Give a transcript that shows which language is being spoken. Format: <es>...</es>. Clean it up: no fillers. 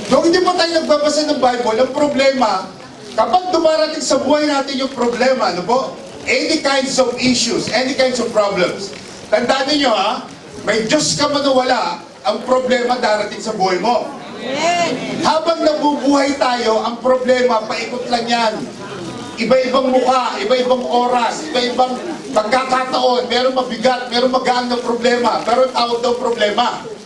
<tl>Kung hindi pa tayo nagbabasa ng Bible, ang problema, kapag dumarating sa buhay natin yung problema, ano po?</tl> <en>Any kinds of issues, any kinds of problems.</en> <tl>Tandaan niyo ha, may Diyos ka man o wala, ang problema darating sa buhay mo. Amen. Habang nabubuhay tayo, ang problema, paikot lang yan. Iba-ibang mukha, iba-ibang oras, iba-ibang pagkakataon, meron mabigat, meron magaan na problema, pero tawag daw problema.</tl>